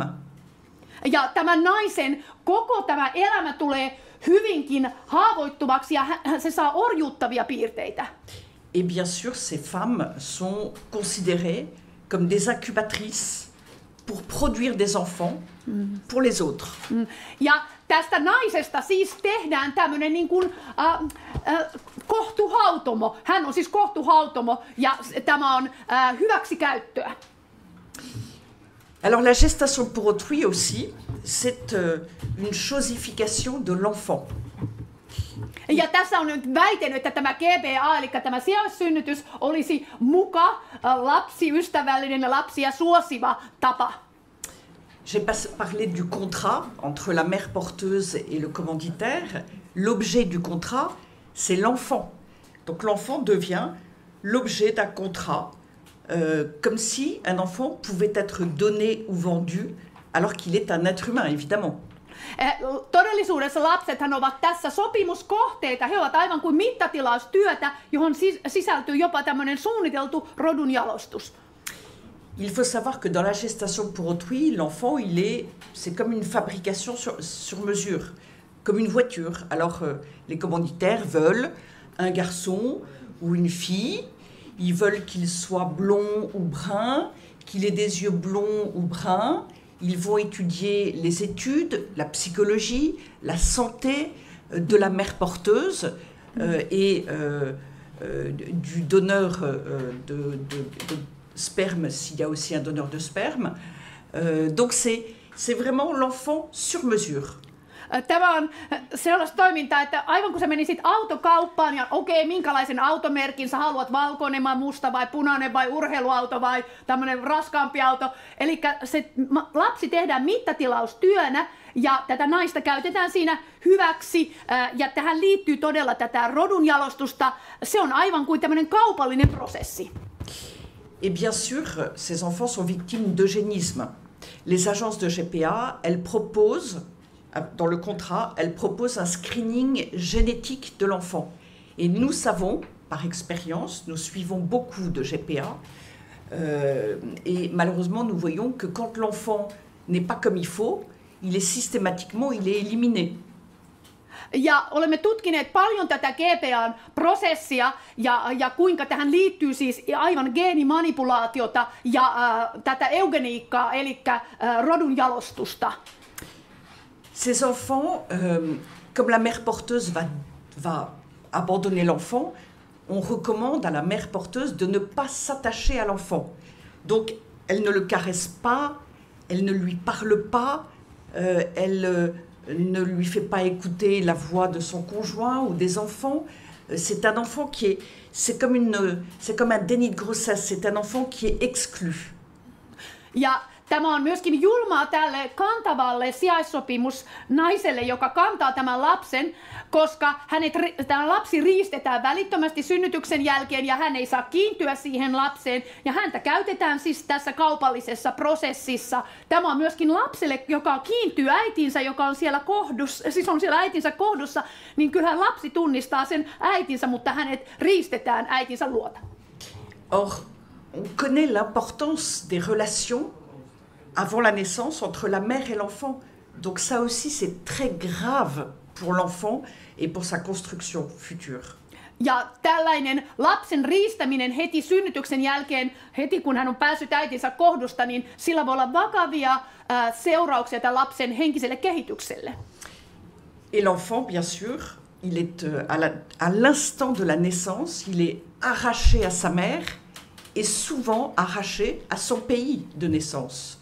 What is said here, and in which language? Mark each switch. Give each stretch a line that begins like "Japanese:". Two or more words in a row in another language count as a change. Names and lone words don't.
Finnish: Ja tämän naisen koko tämä elämä tulee hyvinkin haavoittuvaksi ja se saa orjuuttavia piirteitä.
French: Et bien sûr, ces femmes sont considérées comme des incubatrices pour produire des enfants pour les autres.
Finnish: Ja tästä naisesta siis tehdään tämmöinen niin kuin kohtuhautomo. Hän on siis kohtuhautomo ja tämä on hyväksikäyttöä.
French: Alors la gestation pour autrui aussi, c'est une chosification de l'enfant.
Finnish: Ja tässä on nyt väitetty, että tämä GPA, eli tämä sijaissynnytys, olisi muka lapsiystävällinen ja lapsia suosiva tapa.
French: J'ai parlé du contrat entre la mère porteuse et le commanditaire. L'objet du contrat, c'est l'enfant. Donc l'enfant devient l'objet d'un contrat, comme si un enfant pouvait être donné ou vendu, alors qu'il est un être humain, évidemment.
Finnish: Todellisuudessa lapsethan ovat tässä sopimuskohteita. He ovat aivan kuin mittatilaustyötä, johon sisältyy jopa tämmöinen suunniteltu rodunjalostus.
French: Il faut savoir que dans la gestation pour autrui, l'enfant, c'est comme une fabrication sur mesure, comme une voiture. Alors, les commanditaires veulent un garçon ou une fille, ils veulent qu'il soit blond ou brun, qu'il ait des yeux blonds ou bruns. Ils vont étudier les études, la psychologie, la santé de la mère porteuse et du donneur de sperme, s'il y a aussi un donneur de sperme. Donc c'est vraiment l'enfant sur mesure.
Finnish: Tämä on sellaista toimintaa, että aivan kun sä menisit autokauppaan ja okei, minkälaisen automerkin sä haluat, valkoinen vai musta vai punainen vai urheiluauto vai tämmönen raskaampi auto. Eli se lapsi tehdään mittatilaustyönä ja tätä naista käytetään siinä hyväksi ja tähän liittyy todella tätä rodunjalostusta. Se on aivan kuin tämmönen kaupallinen prosessi.
French: Et bien sûr, ces enfants sont victimes d'eugénisme. Les agences de GPA, elles proposent, dans le contrat, elles proposent un screening génétique de l'enfant. Et nous savons, par expérience, nous suivons beaucoup de GPA, et malheureusement, nous voyons que quand l'enfant n'est pas comme il faut, il est systématiquement éliminé.
Finnish: Ja olemme tutkineet paljon tätä GPAn prosessia ja kuinka tähän liittyy siis aivan geenimanipulaatiota ja tätä eugeniikkaa, eli rodunjalostusta.
French: Ces enfants, comme la mère porteuse va abandonner l'enfant, on recommande à la mère porteuse de ne pas s'attacher à l'enfant. Donc, elle ne le caresse pas, elle ne lui parle pas, elle ne lui fait pas écouter la voix de son conjoint ou des enfants. C'est un enfant c'est comme un déni de grossesse, c'est un enfant qui est exclu.
Finnish: Ja tämä on myöskin julmaa tälle kantavalle sijaissopimusnaiselle, joka kantaa tämän lapsen, koska tämä lapsi riistetään välittömästi synnytyksen jälkeen ja hän ei saa kiintyä siihen lapseen. Ja häntä käytetään siis tässä kaupallisessa prosessissa. Tämä on myöskin lapselle, joka kiintyy äitinsä, joka on siellä kohdussa, siis on siellä äitinsä kohdussa, niin kyllähän lapsi tunnistaa sen äitinsä, mutta hänet riistetään äitinsä luota.
French: Or, on connaît l'importance des relations avant la naissance entre la mère et l'enfant. Donc ça aussi, c'est très grave pour l'enfant et pour sa construction future.
Finnish: Ja tällainen lapsen riistäminen heti synnytyksen jälkeen, heti kun hän on päässyt äitinsä kohdusta, niin sillä voi olla vakavia seurauksia tämän lapsen henkiselle kehitykselle.
French: Et l'enfant, bien sûr, il est à l'instant de la naissance, il est arraché à sa mère est souvent arraché à son pays de naissance.